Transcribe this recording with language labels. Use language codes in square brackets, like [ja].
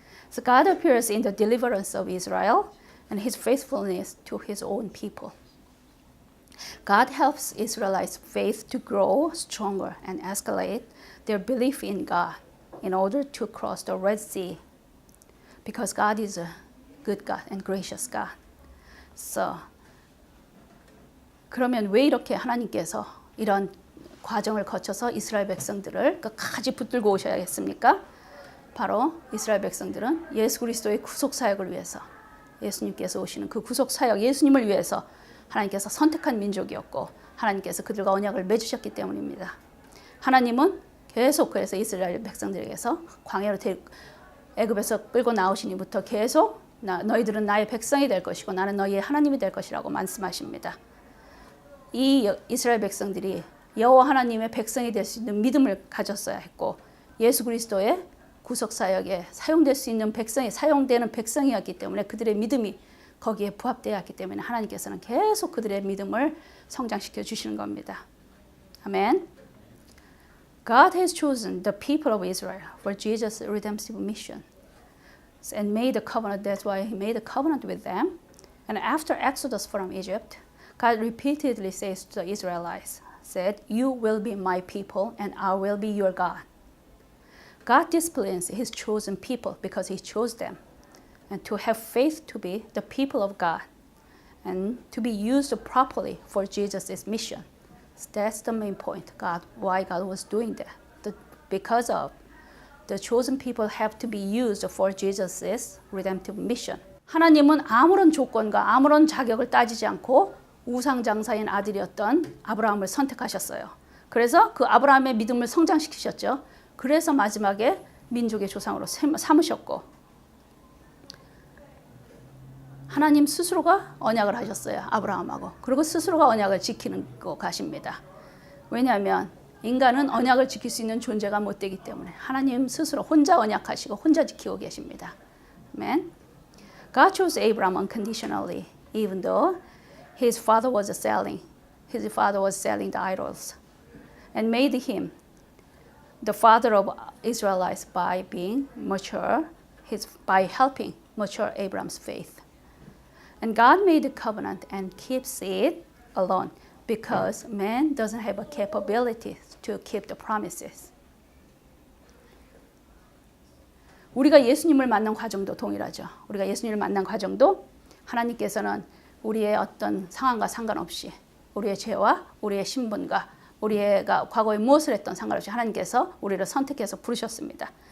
[en] So God appears in the deliverance of Israel and his faithfulness to his own people. God helps Israelites' faith to grow stronger and escalate their belief in God in order to cross the Red Sea, because God is a good God and gracious God. So [ko] 그러면 왜 이렇게 하나님께서 이런 과정을 거쳐서 이스라엘 백성들을 끝까지 붙들고 오셔야겠습니까? 바로 이스라엘 백성들은 예수 그리스도의 구속 사역을 위해서 예수님께서 오시는 그 구속 사역 예수님을 위해서 하나님께서 선택한 민족이었고 하나님께서 그들과 언약을 맺으셨기 때문입니다. 하나님은 계속 그래서 이스라엘 백성들에게서 광야로 애굽에서 끌고 나오신 이부터 계속 너희들은 나의 백성이 될 것이고 나는 너희의 하나님이 될 것이라고 말씀하십니다. 이 이스라엘 백성들이 여호와 하나님의 백성이 될 수 있는 믿음을 가졌어야 했고 예수 그리스도의 구속 사역에 사용될 수 있는 백성이 사용되는 백성이었기 때문에 그들의 믿음이 거기에 부합되어야 했기 때문에 하나님께서는 계속 그들의 믿음을 성장시켜 주시는 겁니다. 아멘. [en] God has chosen the people of Israel for Jesus' redemptive mission and made a covenant. That's why he made a covenant with them. And after Exodus from Egypt, God repeatedly says to the Israelites, said, "You will be my people and I will be your God." God disciplines his chosen people because he chose them, and to have faith to be the people of God and to be used properly for Jesus' mission. So that's the main point, why God was doing that. Because of the chosen people have to be used for Jesus' redemptive mission. [ko] 하나님은 아무런 조건과 아무런 자격을 따지지 않고 우상장사인 아들이었던 아브라함을 선택하셨어요. 그래서 그 아브라함의 믿음을 성장시키셨죠. 그래서 마지막에 민족의 조상으로 삼으셨고 하나님 스스로가 언약을 하셨어요. 아브라함하고. 그리고 스스로가 언약을 지키는 거 가십니다. 왜냐하면 인간은 언약을 지킬 수 있는 존재가 못 되기 때문에 하나님 스스로 혼자 언약하시고 혼자 지키고 계십니다. 아멘. [en] God chose Abraham unconditionally, even though his father was selling the idols, and made him the father of Israelites by being mature, by helping mature Abraham's faith. And God made the covenant and keeps it alone because man doesn't have a capability to keep the promises. [ko] 우리가 예수님을 만난 과정도 동일하죠. 우리가 예수님을 만난 과정도 하나님께서는 우리의 어떤 상황과 상관없이 우리의 죄와 우리의 신분과 우리가 과거에 무엇을 했던 상관없이 하나님께서 우리를 선택해서 부르셨습니다.